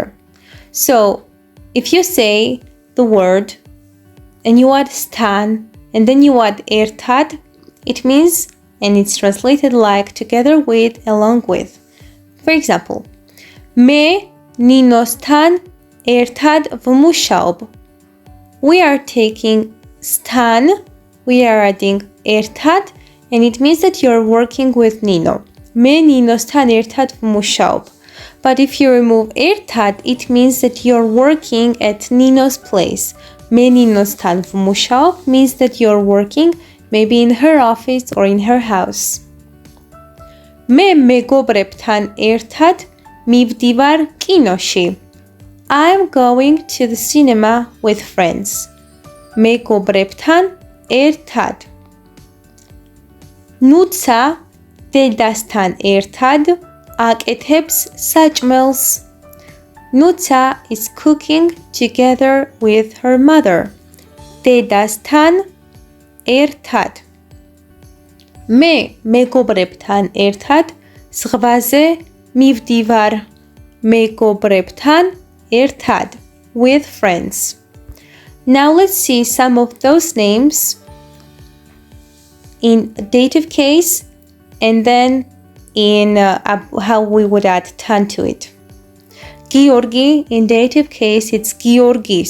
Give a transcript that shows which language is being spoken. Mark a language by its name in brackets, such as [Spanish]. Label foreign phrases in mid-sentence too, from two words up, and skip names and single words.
[English] So if you say the word and you add stan and then you add ერთად, it means, and it's translated like together with, along with. For example, [Georgian] მე ნინოსთან ერთად ვმუშაობ. We are taking stan, we are adding ერთად, and it means that you're working with Nino. მე ნინოსთან ერთად ვმუშაობ. [English] But if you remove ერთად, it means that you're working at Nino's place. [Georgian] მე ნინოსთან ვმუშაობ [English] means that you're working maybe in her office or in her house. [Georgian] Me მეგობრებთან ერთად მივდივარ კინოში. [English] I'm going to the cinema with friends. [Georgian] მეგობრებთან ერთად. ნუცა დედასთან ერთად აკეთებს საჭმელს. [English] Nuța is cooking together with her mother. [Georgian] დედასთან ერთად. მე მეგობრებთან ერთად ზღვაზე მივდივარ. მეგობრებთან ერთად, [English] with friends. Now let's see some of those names in dative case and then in how we would add tan to it. Georgi, in dative case, it's Georgis.